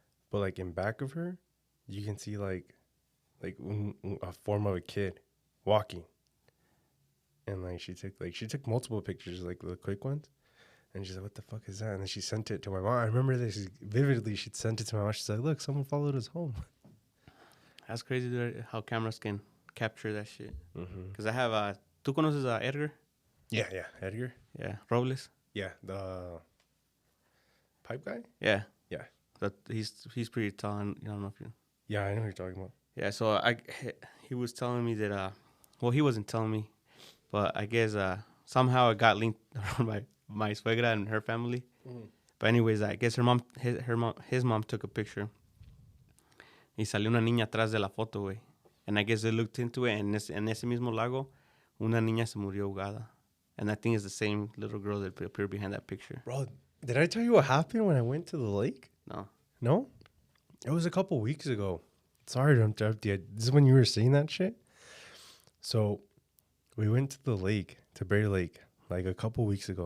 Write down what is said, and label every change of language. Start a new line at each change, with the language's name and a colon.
English: But like in back of her, you can see like a form of a kid walking. And like she took multiple pictures, like the quick ones. And she's like, what the fuck is that? And then she sent it to my mom. I remember this vividly. She sent it to my mom. She's like, look, someone followed us home. That's crazy, dude, how cameras can capture that shit. Because I have,
Spanish: ¿tú conoces Edgar?
English: Yeah, Edgar. Yeah, Robles. Yeah, the pipe guy. Yeah. That he's pretty tall. And I don't know if you. Yeah, I know what you're talking about. Yeah, so he was telling me that well, he wasn't telling me, but I guess somehow it got linked around my suegra and her family. But anyways, I guess his mom took a picture.
Spanish: Y salió una niña atrás de la foto, güey.
English: And I guess they looked into it,
Spanish: and en ese mismo lago, una niña se murió ahogada.
English: And I think it's the same little girl that appeared behind that picture. Bro, did I tell you what happened when I went to the lake? No? It was a couple weeks ago. Sorry to interrupt you. This is when you were saying that shit. So we went to the lake, to Bear Lake, like a couple weeks ago.